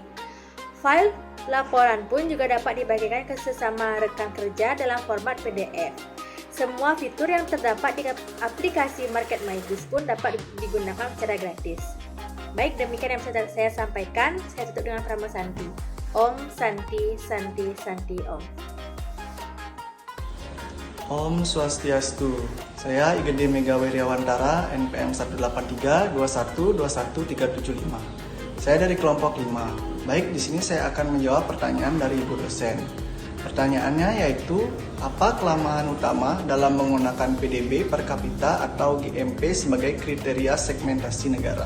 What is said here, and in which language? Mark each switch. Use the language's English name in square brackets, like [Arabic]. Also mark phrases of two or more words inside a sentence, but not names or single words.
[Indonesian] File laporan pun juga dapat dibagikan ke sesama rekan kerja dalam format PDF. Semua fitur yang terdapat di aplikasi Market My Biz pun dapat digunakan secara gratis. Baik, demikian yang bisa saya sampaikan. Saya tutup dengan Prama Santi. [Sanskrit] Om Santi Santi Santi Om. [Balinese] Om Swastiastu. [Indonesian] Saya Igede Mega Wiryawantara, NPM 183212135. Saya dari kelompok 5. Baik, di sini saya akan menjawab pertanyaan dari Ibu dosen. Pertanyaannya yaitu, apa kelemahan utama dalam menggunakan PDB per kapita atau GMP sebagai kriteria segmentasi negara?